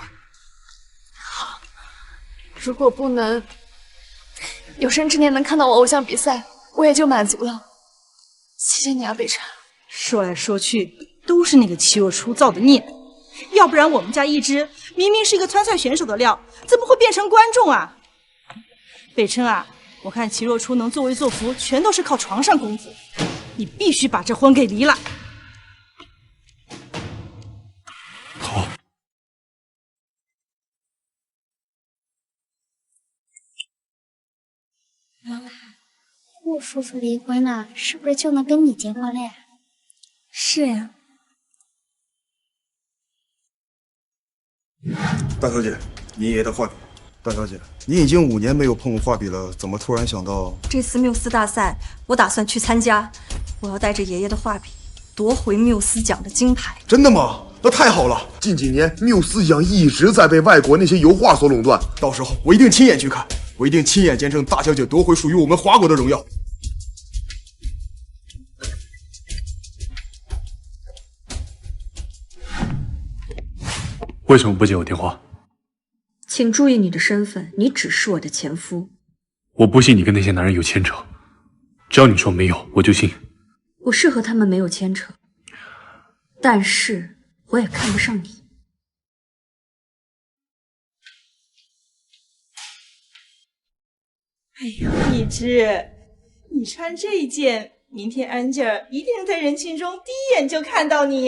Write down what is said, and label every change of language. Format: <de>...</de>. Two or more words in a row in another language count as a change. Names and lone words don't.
<zh>好，如果不能有生之年能看到我偶像比賽，我也就滿足了。謝謝你啊，北辰。說來說去都是那個齐若初造的孽，要不然我们家一枝明明是一個參賽選手的料，怎麼會變成觀眾啊？北辰啊，我看齊若初能作威作福，全都是靠床上功夫，你必須把這婚給離了。好。妈妈，顾叔叔離婚了，是不是就能跟你結婚了呀？是呀。大小姐，你爺爺的畫筆。大小姐，你已經5年沒有碰過畫筆了，怎麼突然想到？這次繆斯大賽，我打算去參加，我要帶着爺爺的畫筆奪回繆斯獎的金牌。真的嗎？那太好了！近幾年繆斯獎一直在被外國那些油畫所壟斷，到時候我一定親眼去看，我一定親眼見證大小姐奪回屬於我們華國的榮耀。為什麼不接我電話？請注意你的身份，你只是我的前夫。我不信你跟那些男人有牽扯，只要你說沒有，我就信。我是和他們沒有牽扯，但是我也看不上你。哎呦，一枝，你穿這一件，明天安吉爾一定能在人群中第一眼就看到你。</zh>